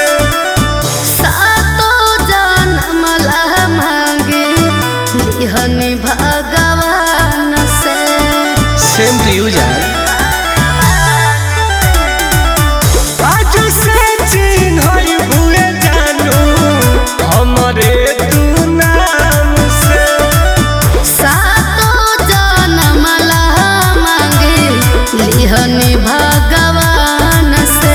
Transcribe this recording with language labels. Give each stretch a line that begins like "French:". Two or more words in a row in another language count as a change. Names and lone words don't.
Bhojpuri: सातो जन्म ला मांगे लिहनी भगवान से।
English: same to you जान।
Bhojpuri: आज से चिन्हई बुए जानू हमरे तू नाम से। सातो जन्म ला मांगे लिहनी भगवान से।